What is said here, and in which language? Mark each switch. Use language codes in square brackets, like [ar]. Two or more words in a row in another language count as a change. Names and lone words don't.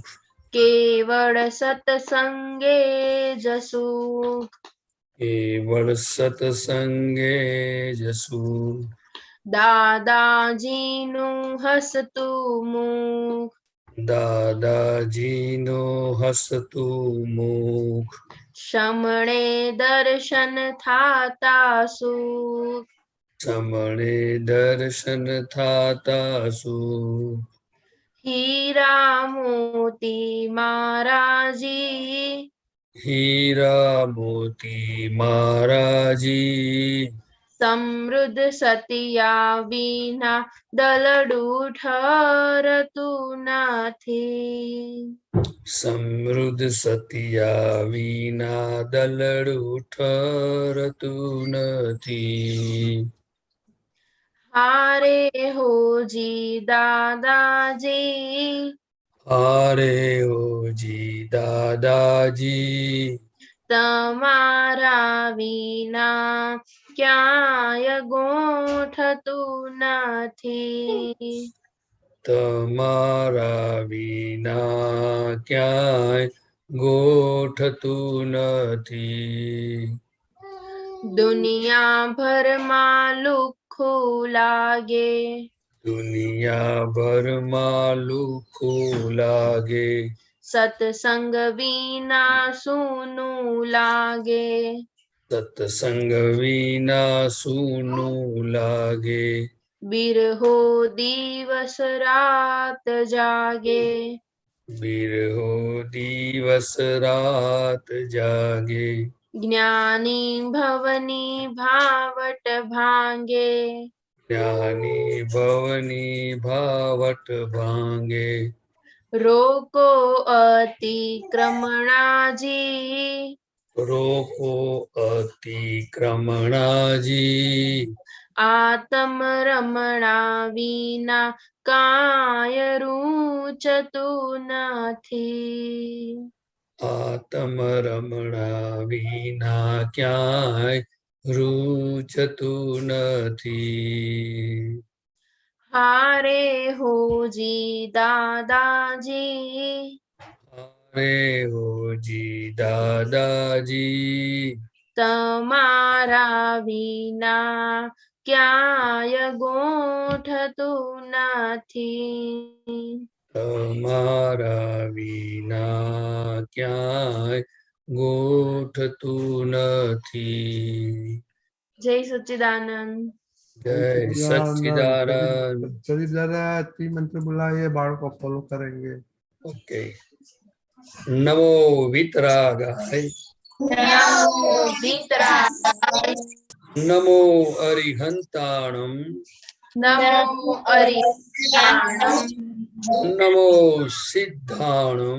[gu] કેવલ સત્સંગે જસુખ। કેવલ સત્સંગે જસુ। દાદાજીનુ હસતું મુખ, દાદાજીનો હસતું મુખ, શમણે દર્શન થાતા સુખ। સમણે દર્શન થાતા સુખ। હીરા મોતી મહારાજી, હીરા મોતી મહારાજી, સમૃદ્ધ સતિયા વિના દલડૂ ઠરતું નથી। સમૃદ્ધ સતિયા વિના દલડું ઠરતું નથી। હારે હો જી દાદાજી, હારે હો જી દાદાજી, તમારા વિના ક્યાય ગોઠતું નથી। તમારા વિના ક્યાંય ગોઠતું નથી। દુનિયા ભર લુખૂ લાગે, દુનિયાભરમાં લુખું લાગે, સત્સંગ વિના સૂનુ લાગે। સત્સંગ વિના સૂનું લાગે, બિરહો દિવસ રાત જાગે। બિરહો દિવસ રાત જાગે, જ્ઞાની ભવની ભાવટ ભાંગે, જ્ઞાની ભવની ભાવટ ભાંગે। રોકો અતિક્રમણા જી, રોકો અતિક્રમણાજી, આત્મ રમણા વિના કાય રુચતું નથી। આત્મરમણા વિના ક્યાંય રૂચતું નથી। હારે હો જી દાદાજી, અરે હો જી દાદાજી, તમારા વિના ક્યાય ગોઠતું નથી। તમારા વિના ક્યાંય ગોઠતું નથી। જય સચ્ચિદાનંદ। જય સચ્ચિદાનંદ। [hi] प्रदीप दादा त्रिमंत्र बुलाइए, बाड़ों को फॉलो करेंगे। [sa] ओके। नमो वितरागाय, नमो वितरागाय, [pra] नमो अरिहंताणम, नमो अरिष्टाणं नमो सिद्धाणं